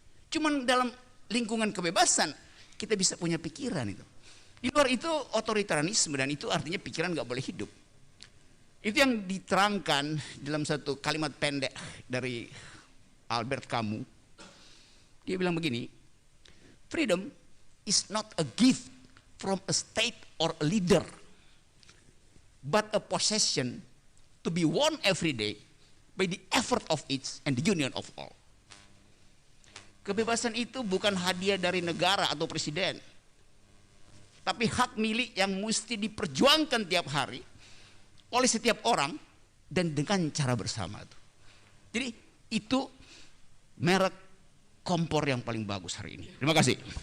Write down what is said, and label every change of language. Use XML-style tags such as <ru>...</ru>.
<id>Cuman dalam lingkungan kebebasan kita bisa punya pikiran itu. Di luar itu otoritarianisme, dan itu artinya pikiran nggak boleh hidup. Itu yang diterangkan dalam satu kalimat pendek dari Albert Camus. Dia bilang begini,</id> <en>freedom is not a gift from a state or a leader, but a possession to be won every day by the effort of each and the union of all.</en> <id>Kebebasan itu bukan hadiah dari negara atau presiden, tapi hak milik yang mesti diperjuangkan tiap hari oleh setiap orang dan dengan cara bersama. Jadi itu merek kompor yang paling bagus hari ini. Terima kasih.</id>